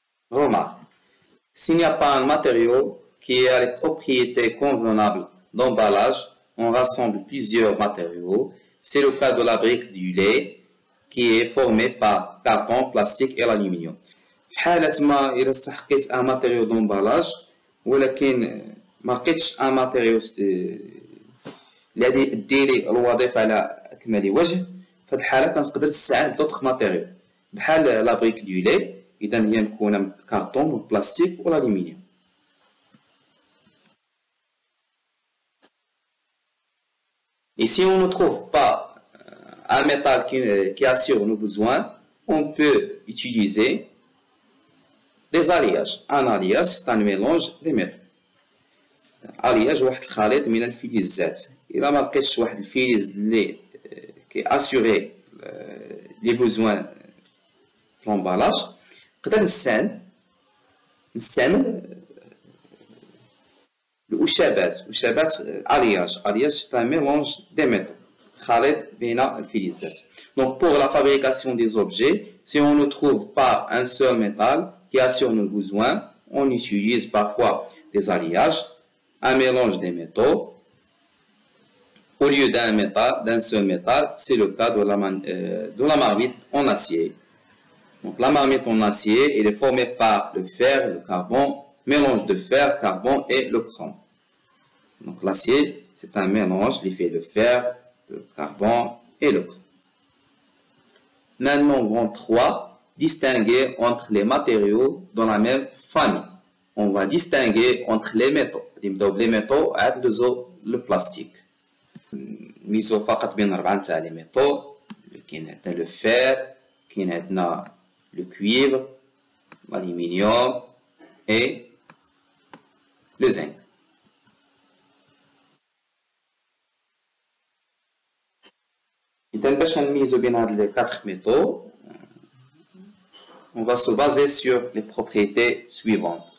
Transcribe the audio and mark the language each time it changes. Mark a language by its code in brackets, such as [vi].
[fr] Remarque, s'il n'y a pas un matériau qui a les propriétés convenables d'emballage, on rassemble plusieurs matériaux. C'est le cas de la brique du lait qui est formée par carton, plastique et l'aluminium. [ar] في حالة ما إذا استحقيت [fr] un matériau d'emballage [ar] ولكن ما لقيتش ان ماتيريو اللي ديري الوظيفه على اكمل وجه، في هذه الحاله كنقدر نستعين دوطخ ماتيريو بحال لا بريك دو لي، اذا هي مكونه من كارطون والبلاستيك والالومنيوم. [fr] Et si on ne trouve pas un métal qui assure nos besoins, on peut utiliser des alliages. Un alliage, c'est un mélange des métaux. [ar] alliage واحد الخليط من الفلزات. إذا ما لقيتش واحد الفلز اللي كيأسيغي لي بوزوان لومبالاج، نقدر نستعمل الأشابات. [fr] alliage c'est un mélange des métaux، [ar] خليط بين الفلزات. [fr] Donc pour la fabrication des objets, si on ne trouve pas un seul métal qui assure nos besoins, on utilise parfois des alliages, un mélange des métaux. Au lieu d'un seul métal, c'est le cas de la marmite en acier. Donc la marmite en acier, elle est formée par le fer, le carbone, mélange de fer, carbone et le chrome. Donc l'acier, c'est un mélange qui fait le fer, le carbone et le chrome. Maintenant, grand 3, distinguer entre les matériaux dans la même famille. On va distinguer entre les métaux. Les métaux, le plastique. [ar] ميزو فقط بين 4 تاع لي ميتaux. كاين عندنا le fer, كاين عندنا le cuivre, [fr] l'aluminium et le zinc. [ar] إذا باش نميزو بين هاد [fr] les 4 métaux, on va se baser sur les propriétés suivantes.